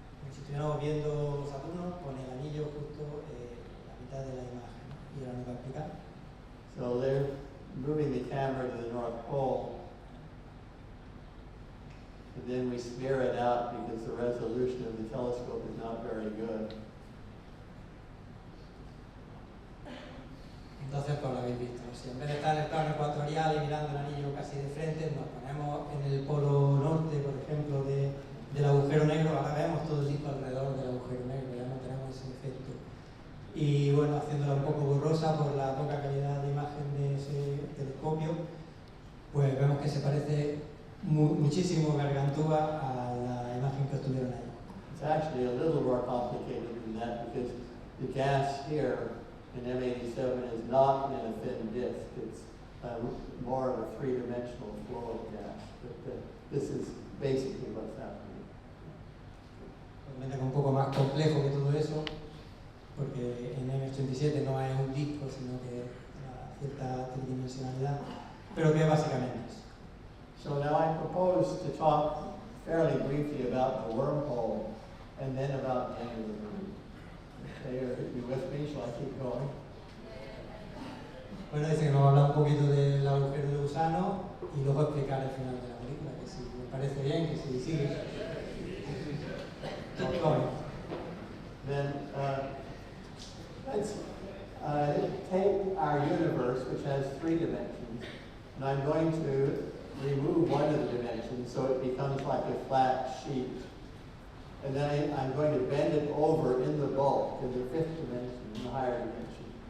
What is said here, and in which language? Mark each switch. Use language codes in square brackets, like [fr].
[es] Si estuviéramos viendo Saturno, con el anillo justo en la mitad de la imagen, ¿no? Y ahora nos va a explicar. [en] So there moving the camera to the North Pole, and then we spare it out because the resolution of the telescope is not very good. [es] Entonces, pues lo habéis visto. Si en vez de estar en el plano ecuatorial y mirando el anillo casi de frente, nos ponemos en el polo norte, por ejemplo, del agujero negro, ahora vemos todo el disco alrededor del agujero negro, ya no tenemos ese efecto. Y bueno, haciéndola un poco borrosa por la poca calidad de imagen de ese telescopio, pues vemos que se parece muchísimo Gargantúa a la imagen que obtuvieron ahí. [en] It's actually a little more complicated than that because the gas here in M87 is not in a thin disk. It's more of a three-dimensional flow of gas. But this is basically what's happening. [es] Realmente es un poco más complejo que todo eso, porque en M87 no es un disco, sino que cierta tridimensionalidad, pero que básicamente es. [en] So now I propose to talk fairly briefly about the wormhole and then about the end of the movie. Okay, are you with me? Shall I keep going? [es] Bueno, dice que nos va a hablar un poquito del agujero de gusano y luego explicar el final de la película, que si me parece bien, que si sigue. [en] Keep going. Then let's take our universe, which has three dimensions, and I'm going to remove one of the dimensions so it becomes like a flat sheet. And then I'm going to bend it over in the bulk, in the fifth dimension, in the higher dimension.